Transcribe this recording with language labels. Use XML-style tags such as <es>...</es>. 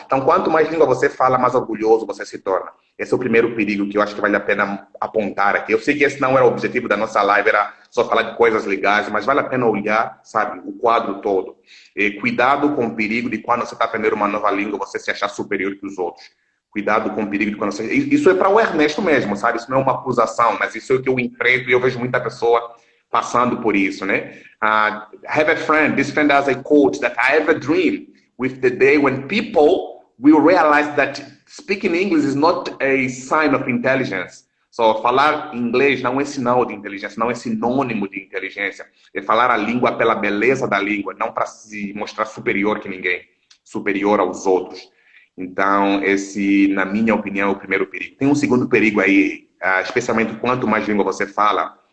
<pt>Então, quanto mais língua você fala, mais orgulhoso você se torna. Esse é o primeiro perigo que eu acho que vale a pena apontar aqui. Eu sei que esse não era o objetivo da nossa live, era só falar de coisas legais, mas vale a pena olhar, sabe, o quadro todo. E cuidado com o perigo de quando você está aprendendo uma nova língua, você se achar superior que os outros. Cuidado com o perigo de quando você... Isso é para o Ernesto mesmo, sabe? Isso não é uma acusação, mas isso é o que eu enfrento e eu vejo muita pessoa passando por isso, né?</pt> <en>Have a friend. This friend has a quote that I have a dream with the day when people will realize that speaking English is not a sign of intelligence.</en> <pt>So, falar inglês não é sinal de inteligência, não é sinônimo de inteligência. É falar a língua pela beleza da língua, não para se mostrar superior que ninguém, superior aos outros. Então, esse, na minha opinião, é o primeiro perigo. Tem um segundo perigo aí, especialmente quanto mais língua você fala.</pt>